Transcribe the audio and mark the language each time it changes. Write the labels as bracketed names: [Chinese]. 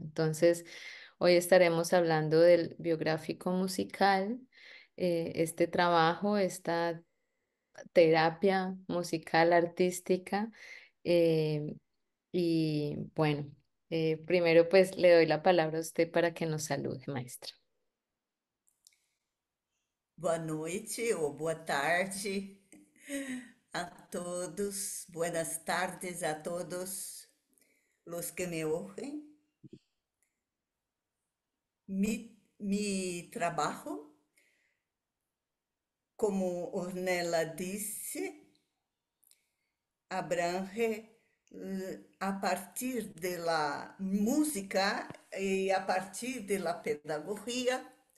[Spanish] Entonces, hoy estaremos hablando del biográfico musical, este trabajo, esta terapia musical artística. eh, y bueno, primero pues le doy la palabra a usted para que nos salude, maestra. [Portuguese] Boa noite ou boa tarde a todos. [Spanish] Buenas tardes a todos los que me oyen. Mi trabajo, como Ornella [Portuguese] disse, abrange [Spanish] a partir de la música e a partir de la pedagogía